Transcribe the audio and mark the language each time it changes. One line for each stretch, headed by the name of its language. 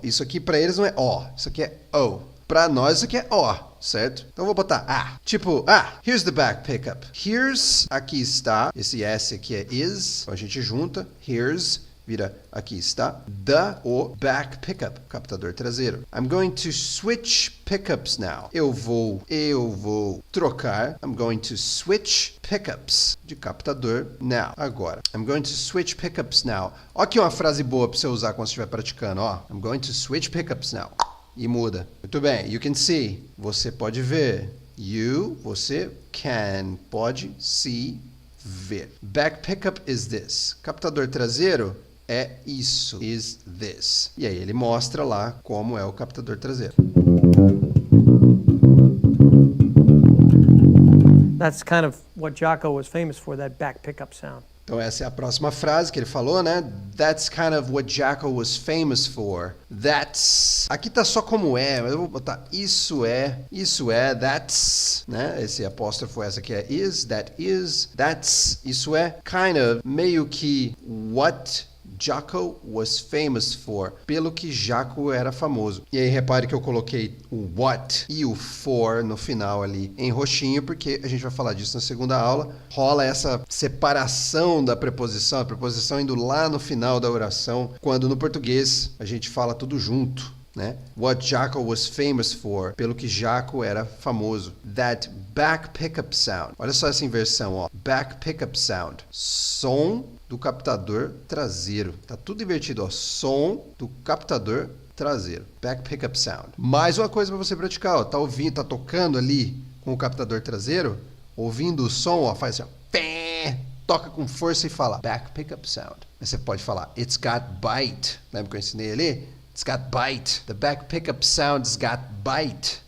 Portuguese: Isso aqui pra eles não é ó, isso aqui é oh. Pra nós isso aqui é ó, certo? Então eu vou botar tipo, here's the back pickup. Here's, aqui está, esse S aqui é is, então a gente junta, here's, vira aqui está, o back pickup, captador traseiro.
English: I'm going to switch pickups now. Eu vou trocar. I'm going to switch pickups de captador now. Agora, I'm going to switch pickups now.
Portuguese: Ó, aqui uma frase boa para você usar quando você estiver praticando, ó.
English: I'm going to switch pickups now.
Portuguese: E muda. Muito bem. You can see. Você pode ver. Você pode see, ver.
English: Back pickup is this.
Portuguese: Captador traseiro é isso, is this. E aí ele mostra lá como é o captador traseiro.
English: That's kind of what Jaco was famous for, that back pickup sound.
Portuguese: Então essa é a próxima frase que ele falou, né?
English: That's kind of what Jaco was famous for. That's.
Portuguese: Aqui tá só como é, mas eu vou botar isso é, that's, né? Esse apóstrofo, essa aqui é is, that's, isso é, kind of, meio que, what Jaco was famous for, pelo que Jaco era famoso. E aí repare que eu coloquei o what e o for no final ali em roxinho, porque a gente vai falar disso na segunda aula. Rola essa separação da preposição, a preposição indo lá no final da oração, quando no português a gente fala tudo junto, né? What Jaco was famous for, pelo que Jaco era famoso.
English: That back pickup sound. Olha só essa inversão, ó. Back pickup sound.
Portuguese: Som do captador traseiro. Tá tudo invertido, ó. Som do captador traseiro. Back pickup sound. Mais uma coisa para você praticar, ó. Tá ouvindo, tá tocando ali com o captador traseiro, ouvindo o som, ó, faz assim, ó. Toca com força e fala back pickup sound. Aí você pode falar it's got bite. Lembra que eu ensinei ali? It's got bite.
English: The back pickup sound's got bite.